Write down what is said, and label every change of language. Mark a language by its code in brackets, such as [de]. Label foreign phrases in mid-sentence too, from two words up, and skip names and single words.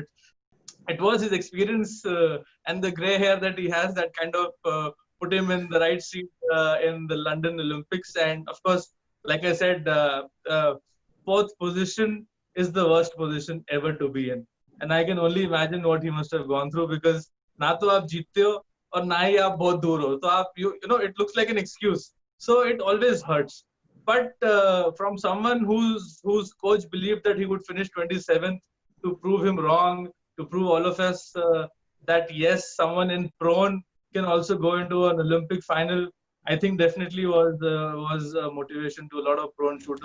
[en] It was his experience and the grey hair that he has that kind of put him in the right seat in the London Olympics. And of course, like I said, fourth position is the worst position ever to be in. And I can only imagine what he must have gone through, because [hi] ना तो आप जीतते हो और ना ही आप बहुत दूर हो. [en] So it looks like an excuse. So it always hurts. But from someone whose coach believed that he would finish 27th, to prove him wrong, to prove all of us that yes, someone in prone can also go into an Olympic final, I think definitely was a motivation to a lot of prone shooters.